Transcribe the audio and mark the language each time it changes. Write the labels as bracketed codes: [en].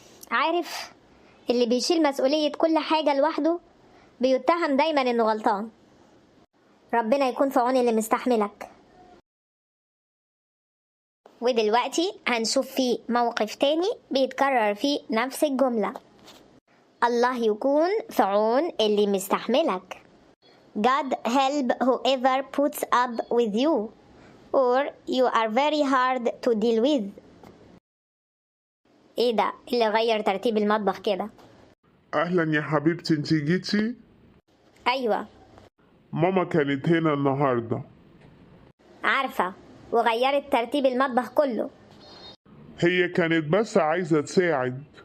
[ar] عارف، اللي بيشيل مسؤولية كل حاجة لوحده بيتهم دايما إنه غلطان. ربنا يكون في عون اللي مستحملك. ودلوقتي هنشوف فيه موقف تاني بيتكرر فيه نفس الجملة: الله يكون في عون اللي مستحملك. [en] God help whoever puts up with you, or you are very hard to deal with. [ar] ايه ده اللي غير ترتيب المطبخ كده؟ اهلا يا حبيبتي، انتي جيتي؟ ايوه ماما كانت هنا النهارده. عارفة، وغيرت ترتيب المطبخ كله. هي كانت بس عايزة تساعد.